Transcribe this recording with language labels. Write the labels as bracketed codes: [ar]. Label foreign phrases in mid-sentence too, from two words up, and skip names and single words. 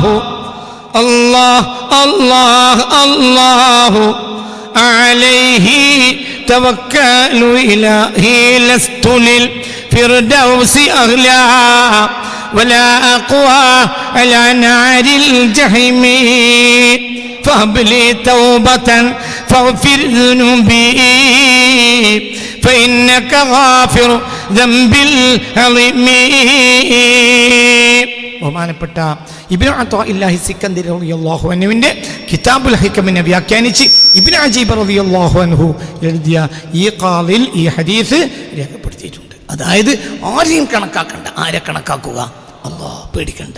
[ar] الله الله الله عليه توكل إلهي لست للفردوس أغلى ولا أقوى على نار الجحيم فهب لي توبة فاغفر ذنوبي فإنك غافر ذنب العظيم. [ml] ബഹുമാനപ്പെട്ട ഇബ്നു അത്താഇല്ലാഹി സിക്കന്ദരി [ar] رضي الله عنه [ml] കിതാബുൽ ഹികമിനെ വ്യാഖ്യാനിച്ച് ഇബ്നു അജീബ് [ar] رضي الله عنه [ml] എഴുതിയ ഈ ഖാലിൽ ഈ ഹദീസ് രേഖപ്പെടുത്തിയിട്ടുണ്ട്. അതായത് ആരെയും കണക്കാക്കണ്ട. ആരെ കണക്കാക്കുക? അല്ലാഹ്. പേടിക്കണ്ട.